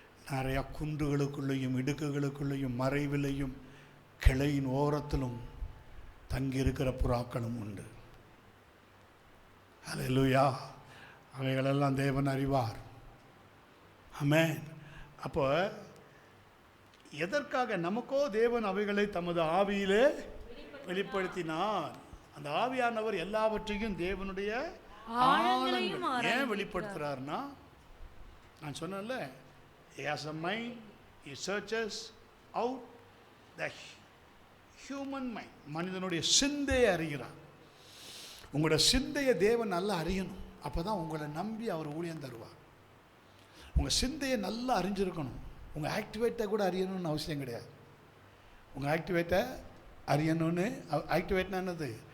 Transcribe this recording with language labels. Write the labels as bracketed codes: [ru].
[ta] நிறையா குன்றுகளுக்குள்ளேயும் இடுக்குகளுக்குள்ளேயும் மறைவிலையும் கிளையின் ஓரத்திலும் தங்கியிருக்கிற புறாக்களும் உண்டு. ஹல்லேலூயா. அவைகளெல்லாம் தேவன் அறிவார். ஆமென். அப்போ எதற்காக நமக்கோ தேவன் அவைகளை தமது ஆவியிலே வெளிப்படுத்தினார். அந்த ஆவியானவர் எல்லாவற்றையும் தேவனுடைய ஆழங்கள் ஏன் வெளிப்படுத்துறாருன்னா, நான் சொன்னேன்ல, [en] he has a mind, he searches out the human mind. [ta] மனிதனுடைய சிந்தையை அறிகிறார். உங்களோட சிந்தையை தேவன் நல்லா அறியணும். அப்போ தான் உங்களை நம்பி அவர் ஊழியம் தருவார். உங்கள் சிந்தையை நல்லா அறிஞ்சிருக்கணும். உங்கள் ஆக்டிவேட்டை கூட அறியணும்னு அவசியம் கிடையாது. உங்கள் ஆக்டிவேட்டை அறியணும்னு, ஆக்டிவேட்னா என்னது?